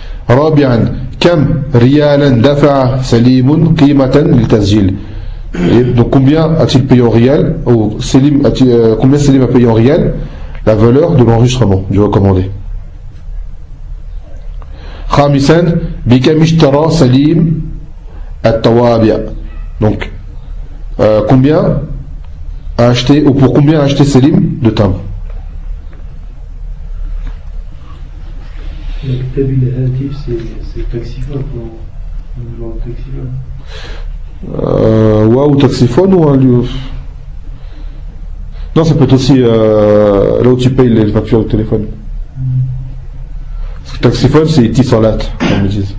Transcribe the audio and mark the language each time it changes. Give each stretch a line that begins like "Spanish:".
Arabic: رابعا كم ريالا دفع سليم قيمة للتسجيل؟
French: Donc combien a-t-il payé en rial ou Selim combien Selim a payé en rial la valeur de l'enregistrement du recommandé؟
Arabic: خامسا بكم اشترى سليم التوابع؟
French: Donc combien a acheté ou pour combien a acheté Selim de timbre؟
Arabic: مكتب الهاتف
French: c'est taxiphone pour un genre de taxiphone. Ou un lieu. Non, ça peut être aussi là où tu payes les factures de téléphone. Taxiphone c'est tisolat, comme ils disent.